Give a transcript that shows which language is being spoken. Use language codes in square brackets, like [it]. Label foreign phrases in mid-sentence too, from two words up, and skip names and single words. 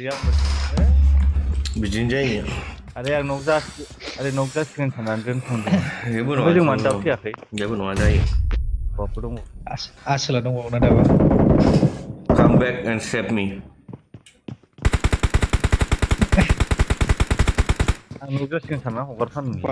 [brx] बिदिनो जायो अरे आं नक जासिगोन साननानै दोनथ'दों जेबो ओमफ्राय जों मानो दा फैयाखै जेबो नङा जायो हौवाफोर दङ आसोला दंबावो ना दाबा [en] come back and save me [brx] आं नक जासिगोन सानना हगारथारनो